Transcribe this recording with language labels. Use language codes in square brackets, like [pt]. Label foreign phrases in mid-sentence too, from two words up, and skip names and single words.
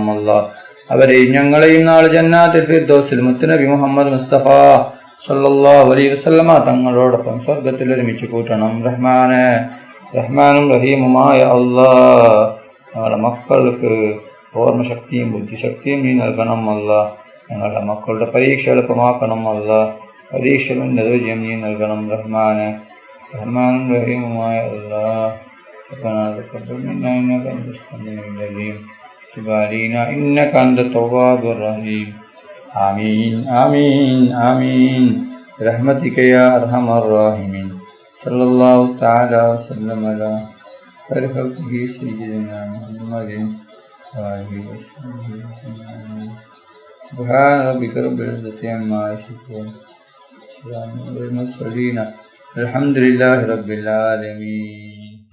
[ml] അല്ലാഹ് അവരെയും ഞങ്ങളെയും നാളെ ജന്നാത്തുൽ ഫിർദൗസിൽ മുത്തുനബി മുഹമ്മദ് മുസ്തഫ [ar] صلى الله عليه وسلم [ml] തങ്ങളോടൊപ്പം സ്വർഗ്ഗത്തിൽ ഒരുമിച്ച് കൂട്ടണം റഹ്മാനെ റഹ്മാനും റഹീമുമായ അല്ലാഹ് ഞങ്ങളുടെ മക്കൾക്ക് ഓർമ്മശക്തിയും ബുദ്ധിശക്തിയും നീ നൽകണം അല്ലാഹ് ഞങ്ങളുടെ മക്കളുടെ പരീക്ഷ എളുപ്പമാക്കണം അല്ലാഹ് പരീക്ഷ ഉന്നത വിജയം നീ നൽകണം റഹ്മാനെ റഹ്മാനും റഹീമുമായ അല്ലാഹ് [ar] إنك أنت التواب الرحيم آمين آمين آمين برحمتك يا أرحم الراحمين صلى الله تعالى وسلم على خير خلقه سيدنا محمد وآله وصحبه أجمعين سبحان ربك رب العزة عما يصفون سلام على المرسلين الحمد لله رب العالمين